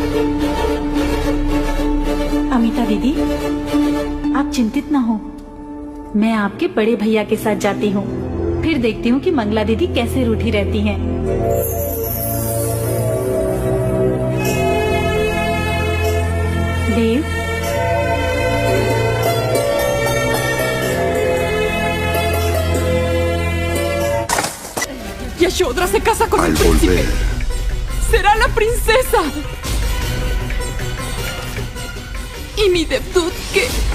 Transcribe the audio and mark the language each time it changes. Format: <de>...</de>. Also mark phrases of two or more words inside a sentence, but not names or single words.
<hi>अमिता दीदी, आप चिंतित ना हो, मैं आपके बड़े भैया के साथ जाती हूँ, फिर देखती हूँ कि मंगला दीदी कैसे रूठी रहती हैं। देव,</hi> <es>Yashodra se casa con el príncipe. Será la princesa. Y mi Devdut que...</es>